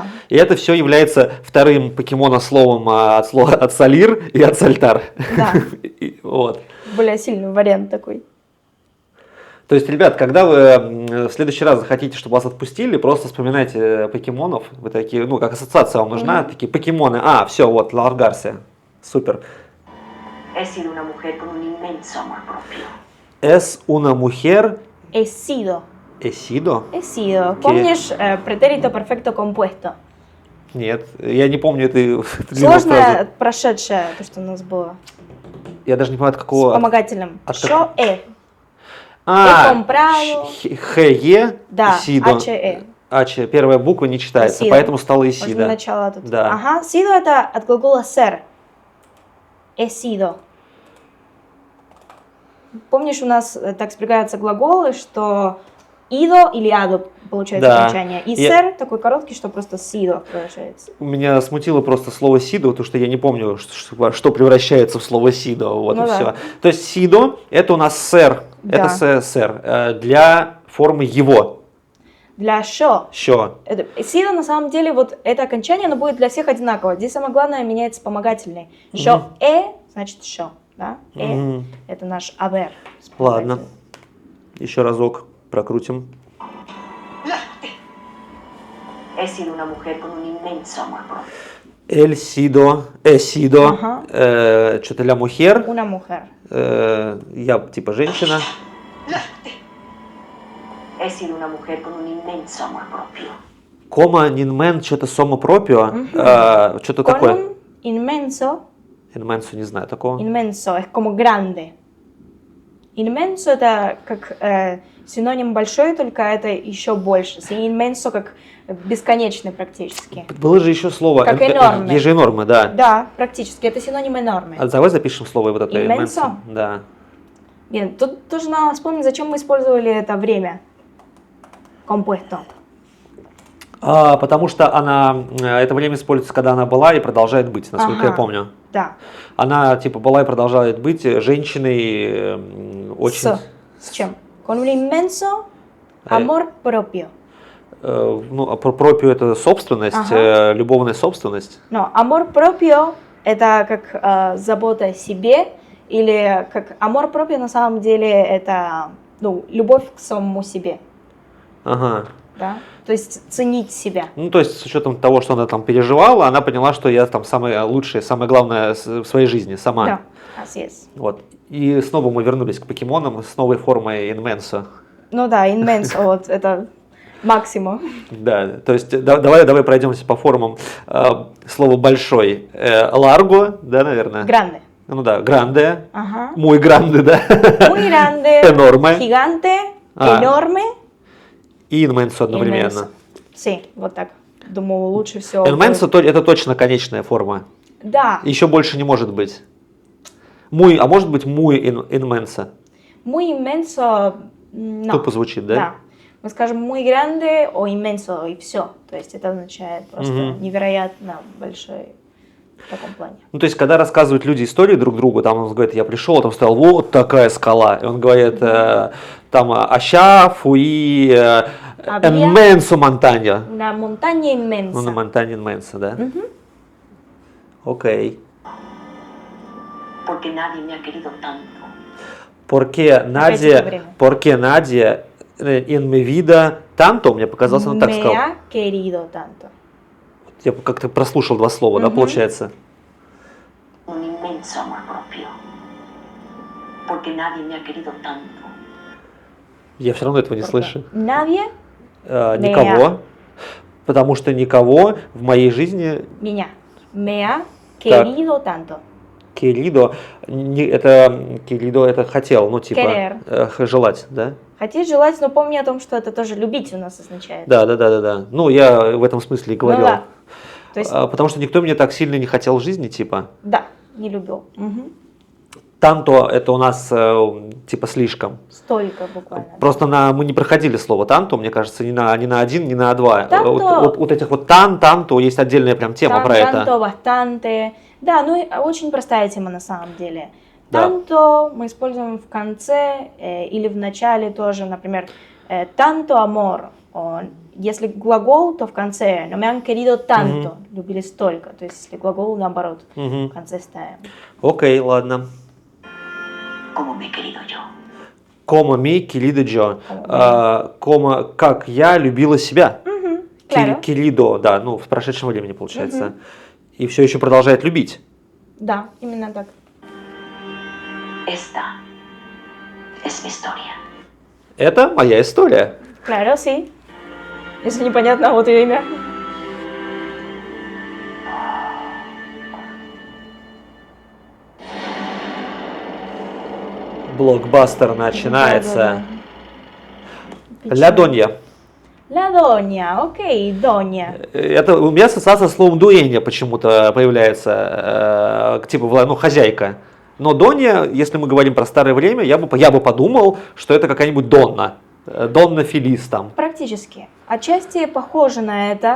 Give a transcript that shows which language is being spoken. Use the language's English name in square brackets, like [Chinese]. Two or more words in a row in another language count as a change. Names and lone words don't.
[Russian] И это все является вторым покемонословом от солир и от сальтар. Да. Вот. Более сильный вариант такой. То есть, ребят, когда вы в следующий раз захотите, чтобы вас отпустили, просто вспоминайте покемонов. Вы такие, ну, как ассоциация вам нужна, такие покемоны. А, все, вот, Ларгарсе. Супер. [Spanish] He sido una mujer con un inmenso amor propio. Es una mujer He sido. Esido? He sido. ¿Qué? [Russian] Помнишь [Spanish] pretérito perfecto compuesto? [Russian] Нет, я не помню эту длинную фразу. Сложное прошедшее, то, что у нас было. Я даже не понимаю, от С какого... вспомогательным. от Що е. А, [Spanish] comprado. [Russian] Х-Е, Да, [Spanish] Исидо. H-E. [Russian] H, первая буква не читается, [Spanish] Исидо. [Russian] поэтому стало Можно [Spanish] Исида. [Russian] начало тут. Да. Ага, sido это от глагола ser. [Spanish] He sido. [Russian] Помнишь, у нас так спрягаются глаголы, что ido или ado получается Да. окончание. И Я- ser такой короткий, что просто sido получается. Меня смутило просто слово «сидо», потому что я не помню, что превращается в слово «сидо». Вот Ну и да. все. То есть «сидо» — это у нас «сэр», Да. это «сэр» для формы «его», Для шо. «щё». Sido на самом деле, вот это окончание, оно будет для всех одинаково. Здесь самое главное меняется вспомогательный. Шо значит шо. Да? Мгм. Это наш haber. Ладно, еще разок прокрутим. [Spanish] ¡Lárgate! He sido una mujer con un inmenso amor propio. «el sido», «сидо», [Russian] Ага. что-то [Spanish] «la mujer», Una mujer. [Russian] я типа женщина. [Spanish] ¡Lárgate! He sido una mujer con un inmenso amor propio. [Russian] Кома, нинмен, что-то [Spanish] como propio, [Russian] что-то [Spanish] Con [Russian] такое. [Spanish] un inmenso. [Russian] Инменсу не знаю такого. [Spanish] Inmenso es como grande. [Russian] Inmenso это как синоним большой, только это еще больше. Inmenso как бесконечный практически. Было же еще слово. Как enorme. Есть же enorme, да. Да, практически. Это синоним enorme. А давай запишем слово вот это [Spanish] Immenso? immenso. Да. [Russian] Bien, тут тоже надо вспомнить, зачем мы использовали это время. [Spanish] Compuesto. [Russian] Потому что это время используется, когда она была и продолжает быть, насколько я Ага. помню. Да. Она типа была и продолжает быть женщиной очень... С чем? [Spanish] Con un inmenso amor propio. [Russian] Ну, пропио это собственность, Ага. любовная собственность. Но [Spanish] amor propio [Russian] это как забота о себе, или как [Spanish] amor propio [Russian] на самом деле это любовь к самому себе. Ага. Да? То есть ценить себя. Ну, то есть, с учетом того, что она там переживала, она поняла, что я там самое лучшее, самое главное в своей жизни сама. Да, [Spanish] así es. [Russian] Вот. И снова мы вернулись к покемонам с новой формой инменсо. Ну да, inmenso, вот это максимум. Да, то есть давай пройдемся по формам. Слово большой. Ларго, да, наверное? [Spanish] Grande. [Russian] Ну да, гранде. Ага. [Spanish] Muy grande, да. Muy grande. Enorme. Gigante. [Russian] А. [Spanish] Enorme. [Russian] И инменсо одновременно. [Spanish] Inmenso. Sí, [Russian] вот так. Думаю, лучше всего. Инменсо это точно конечная форма. Да. Еще больше не может быть. Muy, а может быть [Spanish] muy inmenso? Muy inmenso. No. [Russian] Тупо звучит, да? Да. Мы скажем [Spanish] muy grande o inmenso, [Russian] и все. То есть это означает просто Мгм. невероятно большой в таком плане. Ну, то есть, когда рассказывают люди истории друг другу, там он говорит, я пришел, там стоял вот такая скала. И он говорит, там, [Spanish] аща, фуи, inmenso montaña. Una montaña inmensa. [Russian] Ну, на монтане инменсо, да? Окей. [Spanish] Porque nadie me ha querido tanto. Porque nadie, [Russian] время. [Spanish] porque nadie en mi vida tanto, [Russian] мне показалось, он так [Spanish] Me [Russian] сказал. [Spanish] ha querido tanto. [Russian] Я как-то прослушал два слова, да, Мгм. получается? [Spanish] Un inmenso amor propio. Porque nadie me ha querido tanto. [Russian] Я все равно этого не слышу. [Spanish] Nadie [Russian] Никого. Потому что никого в моей жизни меня [Spanish] me ha querido tanto. [Russian] Querido, querido это хотел, ну типа [Spanish] Querer. [Russian] желать, да? Хотеть, желать, но помни о том, что это тоже любить у нас означает. Да. Ну, я в этом смысле и говорил. да. То есть, Потому что никто меня так сильно не хотел в жизни, типа. да, не любил. Мгм. Танто это у нас типа слишком. Столько буквально. Просто мы не проходили слово танто, мне кажется, ни на один, ни на два. Танто. Вот этих вот танто есть отдельная прям тема про это. [Spanish] Tanto, bastante. [Russian] Да, ну и очень простая тема на самом деле. Да. Танто мы используем в конце или в начале тоже, например, [Spanish] tanto amor. [Russian] Если глагол, то в конце. [Spanish] No me han querido tanto. [Russian] Любили столько. То есть если глагол, наоборот, в конце ставим. Окей, ладно. [Spanish] Como me he querido yo. como me querido yo. [Russian] Кома как я любила себя. [Spanish] Claro. [Russian] Килидо, да, ну в прошедшем времени получается. И все еще продолжает любить. Да, именно так. [Spanish] Esta es mi historia. [Russian] Это моя история. [Spanish] Claro, sí. [Russian] Если непонятно, вот ее имя. Блокбастер начинается. Да. Ля Донья. [Spanish] La doña, [Russian] окей, доня. Это у меня ассоциация с словом дуэнья почему-то появляется, типа, ну, хозяйка. Но Донья, если мы говорим про старое время, я бы подумал, что это какая-нибудь Донна. Донна Фелис там. Практически. Отчасти похоже на это.